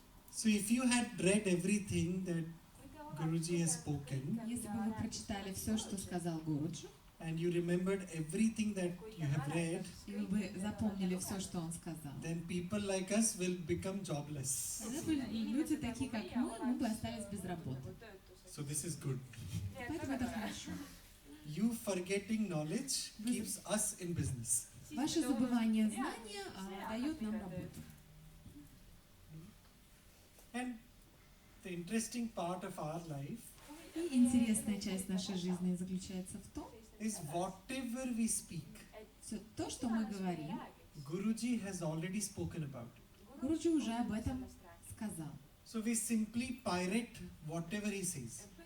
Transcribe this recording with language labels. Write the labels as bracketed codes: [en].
[en] So if you had read everything that Guruji has spoken, [ru] Если бы вы прочитали все, что сказал Гуруджи, [en] and you remembered everything that you have read, [ru] и вы бы запомнили все, что он сказал, [en] then people like us will become jobless. [ru] тогда бы люди такие, как мы бы остались без работы. [en] So this is good. [ru] Поэтому это хорошо. [en] You forgetting knowledge keeps us in business. [ru] Ваше забывание знания дает нам работу. [en] And the interesting part of our life [ru] И интересная часть нашей жизни заключается в том, [en] is whatever we speak, [ru] что то, что мы говорим, [en] Guruji has already spoken about. [ru] Гуруджи уже об этом сказал. [en] So we simply pirate whatever he says.